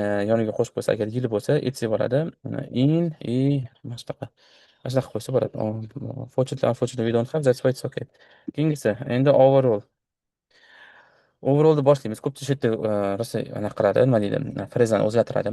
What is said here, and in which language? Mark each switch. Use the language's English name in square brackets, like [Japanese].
[Uzbek] Yoniga qo'shib qo'ysa agar yili bo'lsa, etsa bo'ladi. In mana shunaqa. Mana shunaqa qo'ysa bo'ladi. [English] Unfortunately, we don't have, that's why it's okay. [Uzbek] Keyingisi, endi overall. Overall'da boshlaymiz. Ko'pchilik shu yerda rosa anaqa qiladi, nima deydi, frezani o'zgartiradi.